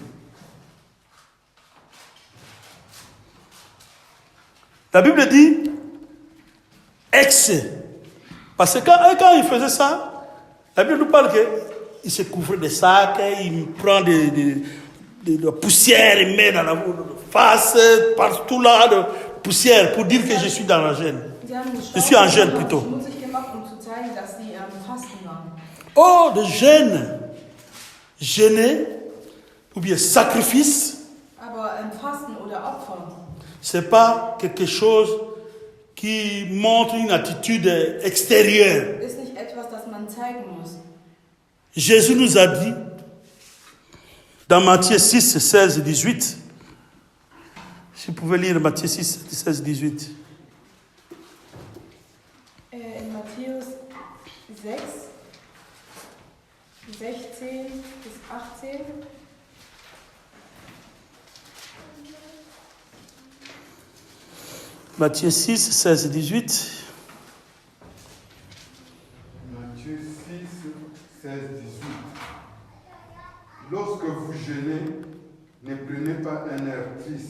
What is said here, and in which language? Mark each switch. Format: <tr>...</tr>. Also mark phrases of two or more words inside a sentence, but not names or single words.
<fr>La Bible dit excès. Parce que quand il faisait ça, la Bible nous parle qu'il se couvrait des sacs, il prend de la poussière, il met dans la face, partout là, de poussière, pour dire que je suis dans la gêne.</fr> <de>Sie haben</de> <fr>Je suis en jeûne plutôt.</fr> <de>schmutzig gemacht, um zu zeigen, dass sie Fasten waren.</de> <fr>Oh, de jeûne, jeûner, ou bien sacrifice,</fr> <de>Aber Fasten oder Opfer,</de> <fr>c'est pas quelque chose qui montre une attitude extérieure.</fr> <de>ist nicht etwas, das man zeigen muss.</de> <fr>Jésus nous a dit, dans Matthieu 6, 16 et 18, si vous pouvez lire Matthieu 6, 16 et 18.</fr> <de>In Matthäus 6, 16 bis 18.</de> <fr>Matthieu 6, 16 et 18. Matthieu 6, 16, 18. Lorsque vous jeûnez, ne prenez pas un air triste.</fr>